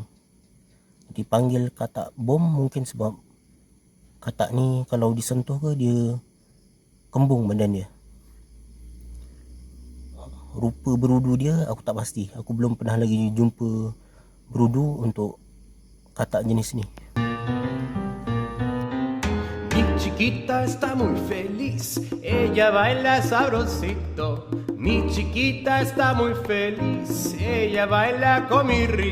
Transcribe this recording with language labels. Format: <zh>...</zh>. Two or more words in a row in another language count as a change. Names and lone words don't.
<ms>Dipanggil katak bom mungkin sebab katak ni kalau disentuh ke dia kembung badan dia. Rupa berudu dia aku tak pasti. Aku belum pernah lagi jumpa berudu untuk katak jenis ni.</ms> <es>Mi chiquita está muy feliz, ella baila sabrosito. Mi chiquita está muy feliz, ella baila con mi ritmo.</es>